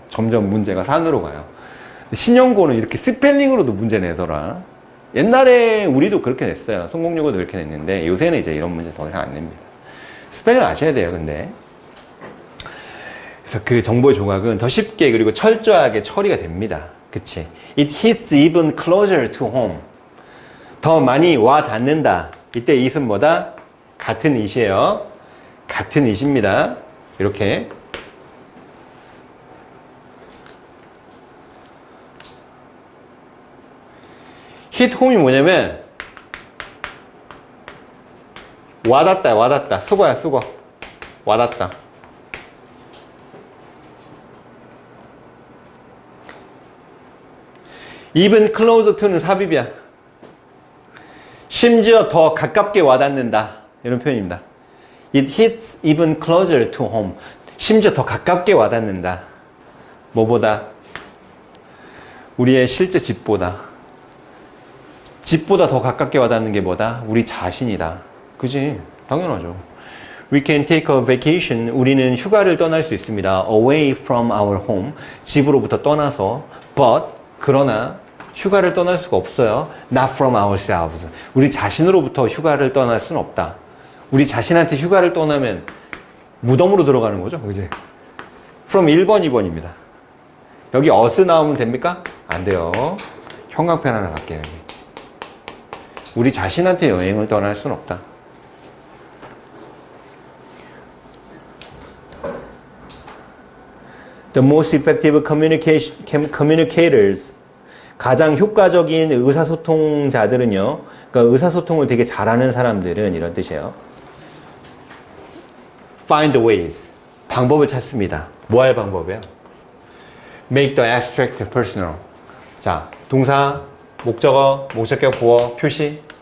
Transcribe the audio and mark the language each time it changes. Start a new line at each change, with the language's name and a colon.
Korean: 점점 문제가 산으로 가요. 신형고는 이렇게 스펠링으로도 문제 내더라. 옛날에 우리도 그렇게 냈어요. 성공여고도 그렇게 냈는데 요새는 이제 이런 문제 더 이상 안 냅니다. 스펠링 아셔야 돼요, 근데. 그래서 그 정보의 조각은 더 쉽게 그리고 철저하게 처리가 됩니다. 그치?
English: It hits even closer to home.
Korean: 더 많이 와 닿는다. 이때 it은 뭐다? 같은 it이에요. 같은 it입니다. 이렇게.
English: hit home
Korean: 이 뭐냐면 와닿다. 수거야, 수거. 와닿다.
English: even closer to
Korean: 는 삽입이야. 심지어 더 가깝게 와닿는다. 이런 표현입니다.
English: It hits even closer to home.
Korean: 심지어 더 가깝게 와닿는다. 뭐보다? 우리의 실제 집보다. 집보다 더 가깝게 와닿는 게 뭐다? 우리 자신이다. 그지? 당연하죠.
English: We can take a vacation.
Korean: 우리는 휴가를 떠날 수 있습니다.
English: Away from our home.
Korean: 집으로부터 떠나서.
English: But,
Korean: 그러나 휴가를 떠날 수가 없어요.
English: Not from ourselves.
Korean: 우리 자신으로부터 휴가를 떠날 수는 없다. 우리 자신한테 휴가를 떠나면 무덤으로 들어가는 거죠. 그지? From 1번, 2번입니다. 여기 us 나오면 됩니까? 안 돼요. 형광펜 하나 갈게요. 여기. 우리 자신한테 여행을 떠날 수는 없다.
English: The most effective communicators.
Korean: 가장 효과적인 의사소통자들은요. 그러니까 의사소통을 되게 잘하는 사람들은 이런 뜻이에요.
English: Find ways.
Korean: 방법을 찾습니다. 뭐 할 방법이야?
English: Make the abstract personal.
Korean: 자, 동사, 목적어, 목적격, 보어, 표시.